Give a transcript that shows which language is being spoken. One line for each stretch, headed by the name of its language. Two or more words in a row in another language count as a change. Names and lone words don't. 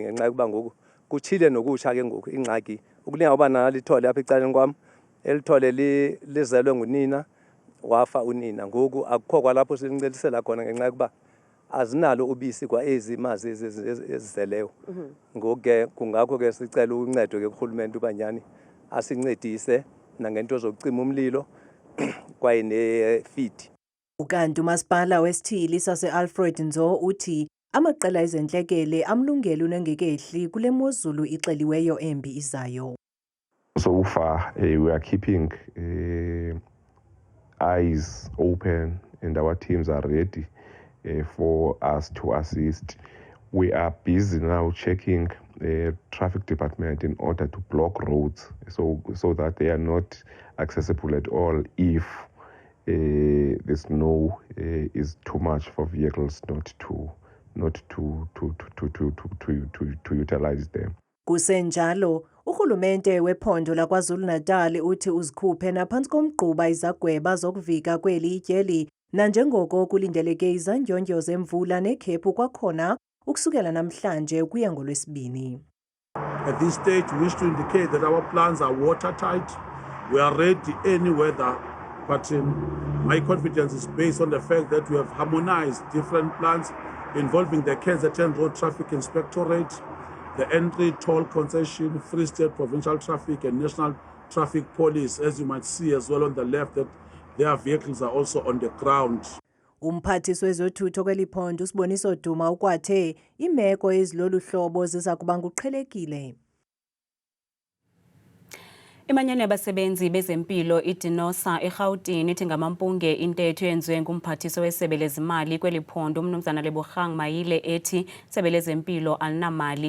Xhosa: ngenxa yokuba ngoku kuchile nokutsha ke ngoku ingxaki ukulinga uba nalithole apha ecaleni kwam elithole lizelwe ngunina wafa unina ngoku akukho kwalapho silincelisela khona ngenxa yokuba azinalo ubisi kwa ezi mazi ezizeleyo ngoku ke kungakho ke sicela uncedo ke kurhulumente uba nyani asincedise nangento zokucima umlilo kwaye ne-feed. Ukanti umasipala wesithili sase-Alfred Nzo uthi amaqela ezentlekele amlungele unengekehli kule mozulu ixeliweyo embi izayo.
English: So far we are keeping eyes open and our teams are ready for us to assist. We are busy now checking the traffic department in order to block roads so that they are not accessible at all if the snow is too much for vehicles not to utilize them.
Xhosa: Kusenjalo urhulumente wephondo laKwaZulu-Natal uthi uzikhuphe naphantsi komgquba izagweba zokuvika kweli ityeli nanjengoko kulindeleke izandyondyo zemvula nekhephu kwakhona ukusukela namhlanje ukuya ngoLwesibini.
English: At this stage, we wish to indicate that our plans are watertight. We are ready any weather pattern. My confidence is based on the fact that we have harmonized different plans involving the KZN Road Traffic Inspectorate, the entry toll concession, Free State Provincial Traffic and National Traffic Police, as you might see as well on the left, that their vehicles are also on the ground.
Xhosa: Umphathisi wezothutho kweli phondo uSiboniso Duma ukwathe imeko ezilolu hlobo ziza kuba nguqhelekile. Imanyano yabasebenzi bezempilo iDinosa eGauteng ithi ngamampunge intetho yenziwe ngumphathiso wesebe lezimali kweli phondo umnumzana Lebogang Mayile ethi isebe lezempilo alinamali.